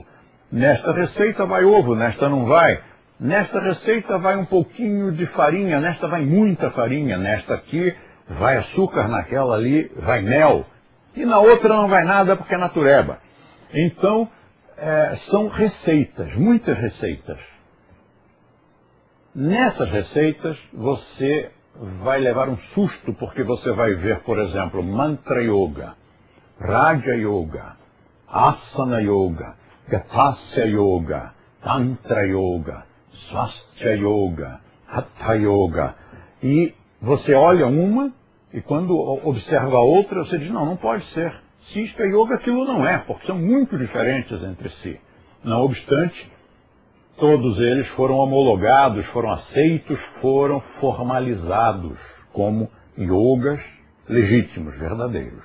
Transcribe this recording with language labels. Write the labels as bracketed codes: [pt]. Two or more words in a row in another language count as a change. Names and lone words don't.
[pt] Nesta receita vai ovo, nesta não vai. Nesta receita vai um pouquinho de farinha, nesta vai muita farinha, nesta aqui vai açúcar, naquela ali vai mel. E na outra não vai nada porque é natureba. Então, são receitas, muitas receitas. Nessas receitas, você vai levar um susto, porque você vai ver, por exemplo, Mantra Yoga, Raja Yoga, Asana Yoga, Gatasya Yoga, Tantra Yoga, Swastika Yoga, Hatha Yoga. E você olha uma, e quando observa a outra, você diz, não pode ser. Se isto é yoga, aquilo não é, porque são muito diferentes entre si. Não obstante, todos eles foram homologados, foram aceitos, foram formalizados como yogas legítimos, verdadeiros.